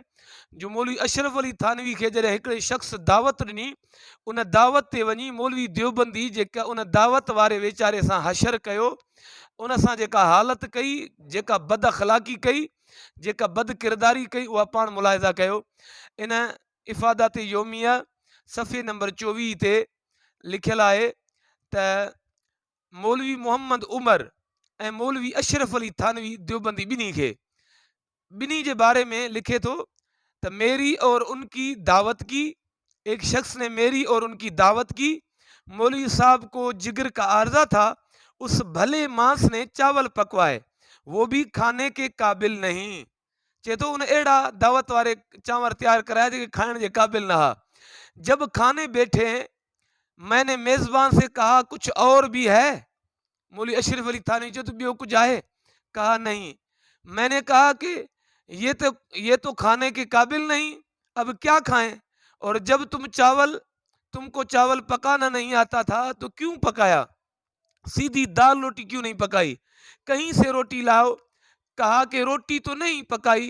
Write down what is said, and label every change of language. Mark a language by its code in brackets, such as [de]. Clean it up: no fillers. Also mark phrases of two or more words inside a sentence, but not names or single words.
[sd] जो मौलवी अशरफ अली थानवी खे जॾहिं हिकिड़े शख़्स दावत ॾिनी, उन दावत ते वञी मौलवी देवबंदी जेका उन दावत वारे वेचारे सां हशर कयो, उन सां जेका हालत कई, जेका बद अख़लाक़ी कई, जेका बद किरदारी कई, उहा पाण मुलाहिज़ा कयो। इन इफ़ादात योमिया सफ़े नंबर 24 ते लिखियलु आहे त मौलवी मोहम्मद उमर ऐं मौलवी अशरफ अली थानवी देवबंदी ॿिन्ही जे बारे में लिखे थो त [ur] میری اور انکی دعوت کی، ایک شخص نے میری اور انکی دعوت کی، مولوی صاحب کو جگر کا عارضہ تھا، اس بھلے مانس نے چاول پکوائے، وہ بھی کھانے کے قابل نہیں. [sd] चए थो उन अहिड़ा दावत वारे चांवर तैयार कराया जेके खाइण जे क़ाबिल न हुआ। [ur] جب کھانے بیٹھے میں نے میزبان سے کہا کچھ اور بھی ہے. [sd] मौलवी अशरफ अली थानवी चयो तो ॿियो कुछ आहे? [ur] کہا نہیں. میں نے کہا کہ یہ تو کھانے کے قابل نہیں، اب کیا کھائیں? اور جب تم کو چاول پکانا نہیں آتا تھا تو کیوں پکایا? سیدھی دال روٹی کیوں نہیں پکائی? کہیں سے روٹی لاؤ۔ کہا کہ روٹی تو نہیں پکائی.